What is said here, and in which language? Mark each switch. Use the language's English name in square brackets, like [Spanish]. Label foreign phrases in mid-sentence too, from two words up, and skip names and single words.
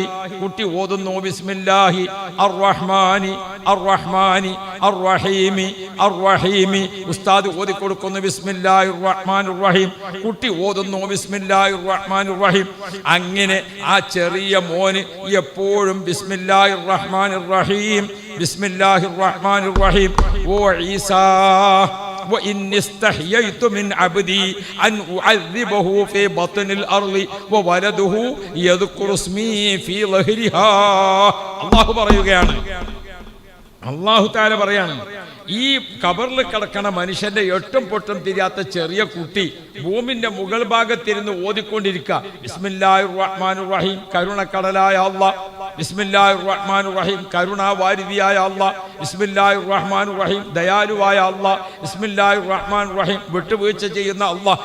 [Malayalam] കുട്ടി ഓതുന്നു, [Arabic] بسم الله الرحمن الرحمن الرحيم الرحيم. [Malayalam] ഉസ്താദ് ഓതിക്കൊടുക്കുന്നു, [Arabic] بسم الله الرحمن الرحيم. [Malayalam] കുട്ടി ഓതുന്നു, [Arabic] بسم الله الرحمن الرحيم. [Malayalam] അങ്ങനെ ആ ചെറിയ മോന് എപ്പോഴും [Arabic] بسم الله الرحمن الرحيم، بسم الله الرحمن الرحيم. [Malayalam] ഓ ഈസാ, [Arabic] وإن استحييت من عبدي أن أعذبه في بطن الأرض وولده يذكر اسمي في ظهرها. [Malayalam] അല്ലാഹു പറയുകയാണ്, [Arabic] الله تعالى [Malayalam] പറയാണ്, ഈ ഖബറിൽ കിടക്കണ മനുഷ്യന്റെ എട്ടും പൊട്ടും തിരിയാത്ത ചെറിയ കുട്ടി ഭൂമിന്റെ മുകൾ ഭാഗത്തിരുന്ന് ഓതിക്കൊണ്ടിരിക്കുക, [Arabic] بسم الله الرحمن الرحيم, [Malayalam] കരുണക്കടലായ അല്ലാഹ്, [Arabic] بسم الله الرحمن الرحيم [Malayalam] കരുണാവാരിധിയായ അല്ലാഹ്, [Arabic] بسم الله الرحمن الرحيم [Malayalam] ദയാലുവായ അല്ലാഹ്, [Arabic] بسم الله الرحمن الرحيم [Malayalam] വിട്ടുവീഴ്ച ചെയ്യുന്ന അല്ലാഹ്.